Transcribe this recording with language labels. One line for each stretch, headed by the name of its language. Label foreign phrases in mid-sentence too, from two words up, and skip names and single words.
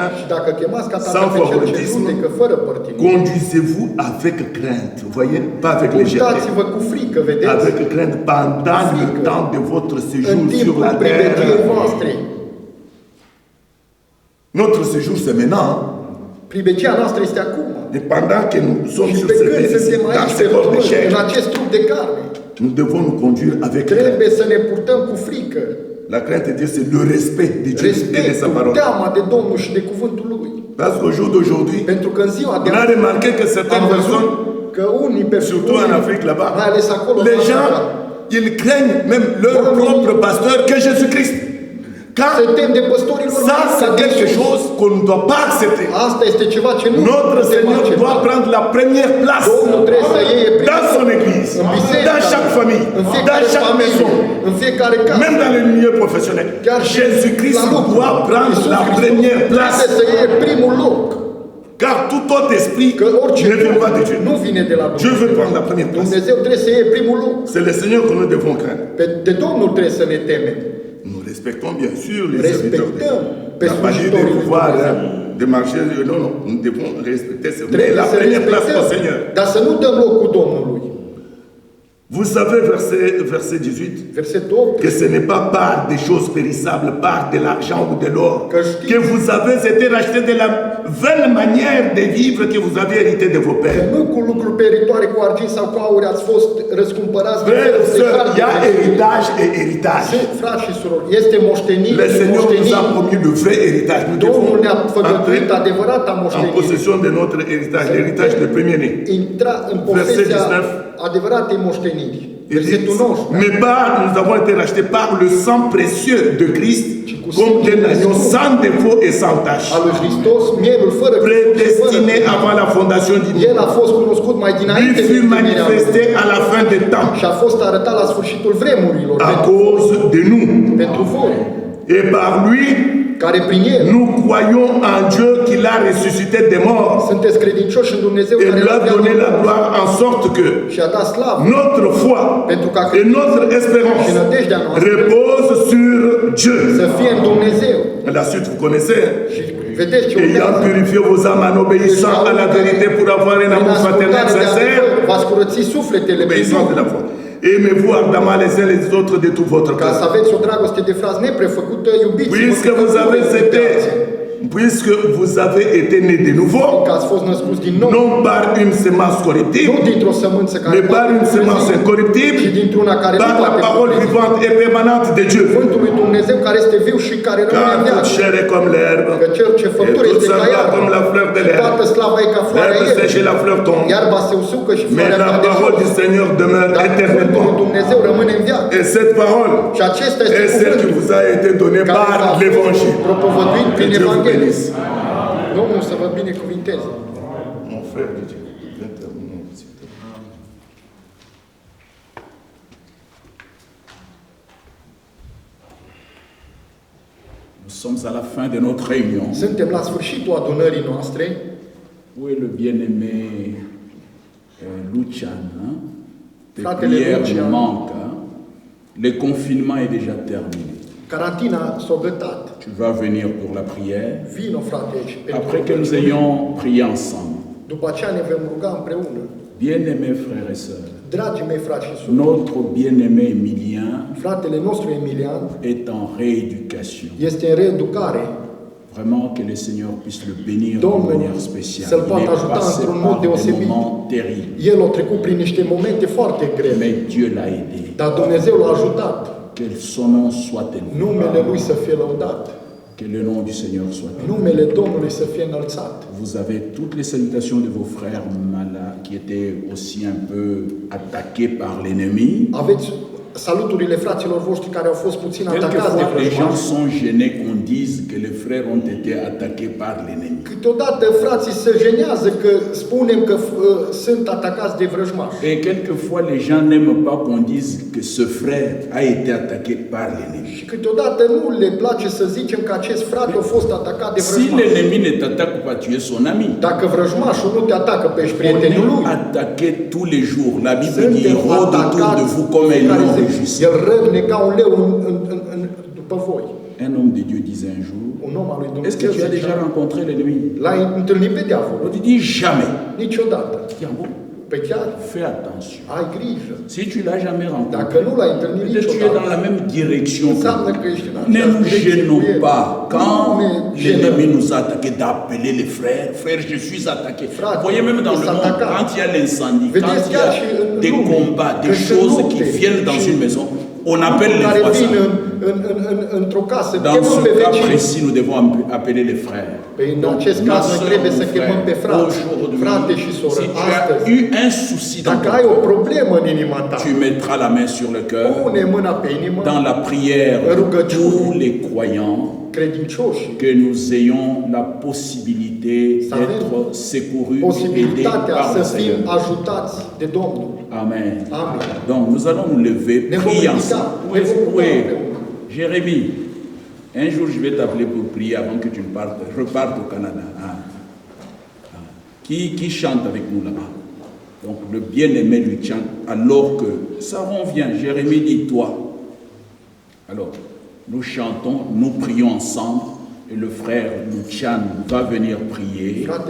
Romanian: Și dacă chemați ca
French: Sans
Romanian: tată pe cel ce
French: favoritisme,
Romanian: judecă fără părtinire,
French: conduisez-vous avec crainte, vous voyez, pas avec légèreté,
Romanian: purtați-vă cu frică, vedeți,
French: avec crainte pendant le
Romanian: Frică.
French: temps de votre
Romanian: în
French: séjour sur
Romanian: timpul
French: la
Romanian: pregătirii
French: terre.
Romanian: voastre.
French: Notre séjour c'est maintenant.
Romanian: Pribegia noastră este acum.
French: Et pendant que nous sommes
Romanian: Și
French: sur
Romanian: pe
French: cette
Romanian: când
French: terre,
Romanian: suntem
French: dans
Romanian: aici
French: ce
Romanian: pe
French: corps de
Romanian: pământ,
French: chair,
Romanian: în acest trup de carne,
French: nous devons nous conduire avec crainte.
Romanian: trebuie să ne purtăm cu frică.
French: La crainte de Dieu, c'est le respect de Dieu et de sa
Romanian: Respectul,
French: parole.
Romanian: teama de Domnul și de cuvântul Lui.
French: Parce qu'au jour d'aujourd'hui,
Romanian: Pentru că în ziua de
French: on a
Romanian: azi
French: remarqué que
Romanian: am
French: certaines
Romanian: văzut
French: personnes,
Romanian: că unii
French: surtout en Afrique là-bas,
Romanian: mai ales acolo,
French: les
Romanian: în
French: gens,
Romanian: Africa,
French: ils craignent même leur propre pasteur que Jésus-Christ. Car
Romanian: se tem de păstorilor
French: ça,
Romanian: mai
French: c'est
Romanian: ca
French: quelque
Romanian: Iisus.
French: chose qu'on ne doit pas accepter.
Romanian: Asta este ceva ce nu
French: Notre
Romanian: putem
French: Seigneur
Romanian: accepta.
French: doit prendre la première place
Romanian: Domnul trebuie să iei primul
French: dans son église,
Romanian: în biserică,
French: dans chaque famille,
Romanian: în
French: dans
Romanian: fiecare
French: chaque
Romanian: familie,
French: maison,
Romanian: în fiecare casă.
French: même dans le milieu professionnel.
Romanian: Chiar și
French: Jésus-Christ
Romanian: la lucru.
French: doit prendre
Romanian: Iisus
French: la
Romanian: Hristos
French: première place.
Romanian: trebuie să iei primul loc.
French: Car tout autre esprit
Romanian: Că orice
French: ne vient pas de Dieu.
Romanian: nu vine de la
French: Dieu veut
Romanian: Dumnezeu.
French: prendre la première place.
Romanian: Dumnezeu trebuie să iei primul loc.
French: C'est le Seigneur que nous devons craindre.
Romanian: De Domnul trebuie să ne temem.
French: Nous respectons bien sûr les serviteurs.
Romanian: Respectăm pe
French: On n'a pas dit de
Romanian: slujitorii lui
French: pouvoir
Romanian: Dumnezeu.
French: de marcher. Non, non. Nous devons respecter. Mais
Romanian: Trebuie
French: la
Romanian: să
French: première place au
Romanian: respectăm,
French: Seigneur.
Romanian: dar să nu dăm locul Domnului.
French: Vous savez, verset 18,
Romanian: Versetul 8.
French: que ce n'est pas par des choses périssables, par de l'argent ou de l'or,
Romanian: Que știți-
French: que vous avez été rachetés de la vaine manière de vivre que vous avez hérité de vos
Romanian: Că
French: pères.
Romanian: nu cu lucruri peritoare, cu argint sau cu aur ați fost răscumpărați de
French: Frères,
Romanian: felul de
French: sœurs,
Romanian: hal
French: il y a
Romanian: de Dumnezeu.
French: héritage et héritage.
Romanian: Frați și surori, este moștenire
French: Le
Romanian: și
French: Seigneur nous a
Romanian: moștenire.
French: promis le vrai héritage. Nous devons
Romanian: Domnul ne-a făgăduit
French: entrer
Romanian: adevărata
French: en
Romanian: moștenire.
French: possession de notre héritage, l'héritage de premier-né.
Romanian: Intra în
French: Verset
Romanian: posesia
French: 19.
Romanian: adevăratei moșteniri.
French: Il dit,
Romanian: Versetul 19.
French: mais nous avons été rachetés par le sang précieux de Christ, comme d'un agneau sans défaut et sans tache,
Romanian: Al lui Hristos, mielul fără
French: prédestiné avant la fondation du
Romanian: El
French: monde.
Romanian: a fost cunoscut mai
French: Lui
Romanian: dinainte de
French: fut
Romanian: întemeierea
French: manifesté à la fin des temps
Romanian: și a fost arătat la sfârșitul vremurilor
French: à cause de nous.
Romanian: pentru voi,
French: Et par lui,
Romanian: care prin El
French: nous croyons en Dieu qui l'a ressuscité des morts
Romanian: sunteți credincioși în Dumnezeu
French: et
Romanian: care
French: lui a
Romanian: l-a
French: donné la
Romanian: viață
French: gloire en sorte que
Romanian: și a dat slavă
French: notre foi
Romanian: pentru ca
French: et notre espérance
Romanian: și nădejdea noastră
French: repose sur Dieu.
Romanian: să fie în Dumnezeu.
French: La suite, vous connaissez.
Romanian: Și vedeți ce
French: Ayant
Romanian: urmează.
French: purifié vos âmes en obéissant à la vérité pour avoir un
Romanian: Prin
French: amour fraternel
Romanian: ascultare de
French: sincère,
Romanian: adevăr, v-ați curățit sufletele prin
French: obéissance de
Romanian: Duh,
French: la foi. Aimez-vous ardemment les uns les autres de tout votre
Romanian: ca să
French: cœur.
Romanian: aveți o dragoste de frați neprefăcută, iubiți-vă
French: Puisque
Romanian: cât
French: vous
Romanian: de
French: avez
Romanian: pe
French: été,
Romanian: alții.
French: puisque vous avez été nés de nouveau,
Romanian: Că ați fost născuți din nou,
French: non par une semence
Romanian: nu
French: corruptible,
Romanian: dintr-o sămânță care
French: mais par une semence
Romanian: ci
French: incorruptible,
Romanian: dintr-una care nu
French: par la
Romanian: poate
French: parole
Romanian: pătrunde.
French: vivante et permanente de Dieu.
Romanian: Cuvântul lui Dumnezeu care este viu și care rămâne
French: Car
Romanian: în
French: toute
Romanian: viață.
French: chair est comme l'herbe,
Romanian: Că cel ce
French: et
Romanian: făptură
French: toute
Romanian: este
French: sa
Romanian: ca
French: gloire
Romanian: iarbă,
French: comme la fleur de
Romanian: și
French: l'herbe.
Romanian: toată slava e ca floarea
French: L'herbe sèche et
Romanian: ei.
French: la fleur tombe,
Romanian: Iarba se usucă și
French: mais
Romanian: floarea
French: la
Romanian: cade
French: parole du
Romanian: jos.
French: Seigneur demeure
Romanian: Dar cuvântul lui
French: éternellement.
Romanian: Dumnezeu rămâne în viață.
French: Et cette parole
Romanian: Și acesta este
French: est celle qui
Romanian: cuvântul
French: vous a été donnée
Romanian: care
French: par
Romanian: v-a fost
French: l'évangile.
Romanian: propovăduit
French: Que
Romanian: prin
French: Dieu vous
Romanian: Evanghelie.
French: bénisse.
Romanian: Domnul să vă binecuvinteze.
French: Mon frère de Dieu, viens terminer, s'il te plaît. Nous sommes à la fin de notre réunion.
Romanian: Suntem la sfârșitul adunării noastre.
French: Où est le bien-aimé Lucian, hein? Tes
Romanian: Fratele
French: prières
Romanian: Lucian.
French: nous manquent. Hein? Le confinement est déjà terminé.
Romanian: Carantina s-a gătat.
French: Tu vas venir pour la prière.
Romanian: Vino, frate, aici. pentru
French: Après que nous
Romanian: rugăciune.
French: ayons prié ensemble.
Romanian: După aceea ne vom ruga împreună.
French: Bien-aimés frères et sœurs,
Romanian: Dragii mei frați și surori,
French: notre bien-aimé Emilien
Romanian: fratele nostru Emilian
French: est en rééducation.
Romanian: este în reeducare.
French: Vraiment que le Seigneur puisse le bénir d'une
Romanian: Domnul
French: manière spéciale.
Romanian: să-l
French: Il
Romanian: poată
French: est
Romanian: ajuta
French: passé
Romanian: într-un mod
French: par des
Romanian: deosebit.
French: moments terribles.
Romanian: El a trecut prin niște momente foarte grele,
French: Mais Dieu l'a aidé.
Romanian: dar Dumnezeu l-a ajutat.
French: Que son nom soit élevé.
Romanian: Numele Lui să fie lăudat.
French: Que le nom du Seigneur soit élevé.
Romanian: Numele Domnului să fie înălțat.
French: Vous avez toutes les salutations de vos frères malades qui étaient aussi un peu attaqués par l'ennemi.
Romanian: Aveți saluturile fraților voștri care au fost puțin atacați de
French: Quelquefois, les gens
Romanian: vrăjmași.
French: sont gênés qu'on dise que les frères ont été attaqués par l'ennemi.
Romanian: Câteodată frații se jenează că spunem că sunt atacați de vrăjmași.
French: Et quelquefois, les gens n'aiment pas qu'on dise que ce frère a été attaqué par l'ennemi.
Romanian: Și câteodată nu le place să zicem că acest frate a fost atacat de
French: Si
Romanian: vrăjmași.
French: l'ennemi ne t'attaque pas, tu es son ami.
Romanian: Dacă vrăjmașul nu te atacă pe ești
French: On
Romanian: prietenul lui,
French: est attaqué tous les jours. La Bible dit, il
Romanian: suntem
French: rôde autour de
Romanian: atacați
French: vous comme un
Romanian: fiecare
French: lion
Romanian: zi.
French: rugissant.
Romanian: El rămne ca un leu după voi.
French: Un homme de Dieu disait un jour,
Romanian: Un om al lui
French: est-ce que
Romanian: Dumnezeu
French: tu as déjà
Romanian: zicea,
French: rencontré l'ennemi?
Romanian: l-ai întâlnit pe diavol?
French: On te dit jamais.
Romanian: Niciodată.
French: Tiens bon,
Romanian: Pe chiar,
French: fais attention.
Romanian: ai grijă.
French: Si tu l'as jamais rencontré,
Romanian: Dacă nu l-ai întâlnit
French: peut-être tu es dans
Romanian: niciodată,
French: la même direction que
Romanian: înseamnă
French: lui.
Romanian: că ești în
French: Ne
Romanian: aceeași
French: nous
Romanian: direcție cu
French: gênons
Romanian: el.
French: pas. Quand
Romanian: Nu ne
French: l'ennemi
Romanian: jenăm.
French: nous a attaqué d'appeler les frères, frères, je suis attaqué.
Romanian: Frate,
French: Vous voyez même dans le il monde, s'attaque. quand il y a l'incendie,
Romanian: Vedeți
French: quand il y
Romanian: chiar
French: a
Romanian: și în
French: des
Romanian: lume,
French: combats,
Romanian: că
French: des
Romanian: se
French: choses
Romanian: lupte
French: qui viennent dans
Romanian: și
French: une maison, on appelle les
Romanian: care vin
French: voisins.
Romanian: într-o casă,
French: Dans
Romanian: chemăm
French: ce
Romanian: pe
French: cas
Romanian: vecini.
French: précis, nous devons appeler les frères.
Romanian: Păi în
French: Donc,
Romanian: acest
French: ma
Romanian: caz noi
French: soeur,
Romanian: trebuie
French: mon
Romanian: să chemăm pe
French: frère,
Romanian: frați, frate și
French: aujourd'hui,
Romanian: soră,
French: si tu as
Romanian: astăzi.
French: eu un souci dans
Romanian: Dacă
French: ton
Romanian: ai o
French: cœur,
Romanian: problemă în inima ta,
French: tu mettras la main sur le cœur.
Romanian: pune mâna pe inimă,
French: Dans la prière de
Romanian: Rugăciune.
French: tous les croyants,
Romanian: credincioși,
French: que nous ayons la possibilité
Romanian: Să avem
French: d'être secourus et aidés
Romanian: posibilitatea
French: par
Romanian: să
French: le
Romanian: fim
French: Seigneur.
Romanian: ajutați de Domnul.
French: Amen.
Romanian: Amen.
French: Donc nous allons nous lever,
Romanian: Ne vom
French: prier
Romanian: ridica,
French: ensemble.
Romanian: ne vom ruga
French: Oui.
Romanian: împreună.
French: Jérémie, un jour je vais t'appeler pour prier avant que tu ne repartes au Canada. Qui chante avec nous là-bas? Donc le bien-aimé lui chante alors que ça revient. Jérémie dit toi. Alors nous chantons, nous prions ensemble et le frère Lucian va venir prier.